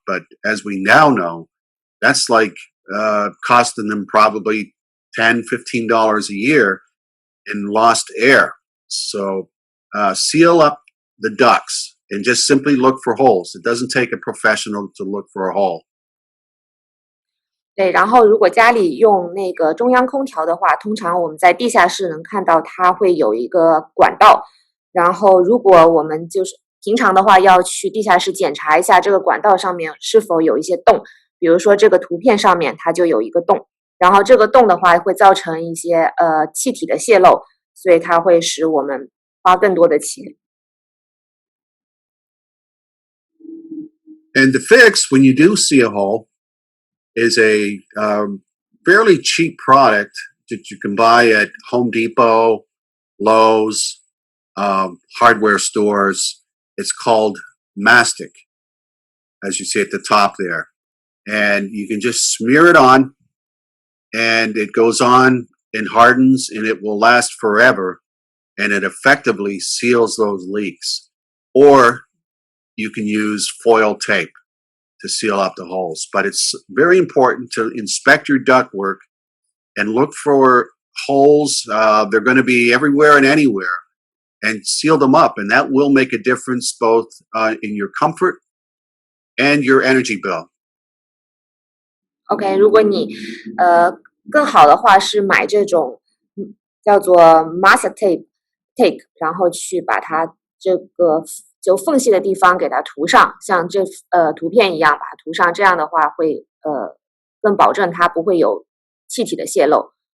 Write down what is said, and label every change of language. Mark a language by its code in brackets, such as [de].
[en] But as we now know, that's like costing them probably $10, $15 a year in lost air. So seal up the ducts and just simply look for holes. It doesn't take a professional to look for a hole. [zh] 对，然后如果家里用那个中央空调的话，通常我们在地下室能看到它会有一个管道，然后如果我们就是平常的话要去地下室检查一下这个管道上面是否有一些洞，比如说这个图片上面它就有一个洞，然后这个洞的话会造成一些气体的泄漏，所以它会使我们花更多的钱。 [en] And the fix, when you do see a hole, is a fairly cheap product that you can buy at Home Depot, Lowe's, hardware stores. It's called mastic, as you see at the top there. And you can just smear it on, and it goes on and hardens, and it will last forever, and it effectively seals those leaks. Or you can use foil tape to seal up the holes. But it's very important to inspect your ductwork and look for holes. They're going to be everywhere and anywhere, and seal them up. And that will make a difference both in your comfort and your energy bill. [zh] OK， 如果你更好的话是买这种叫做 master tape， 然后去把它这个就缝隙的地方给它涂上，像这图片一样把它涂上，这样的话会更保证它不会有气体的泄漏。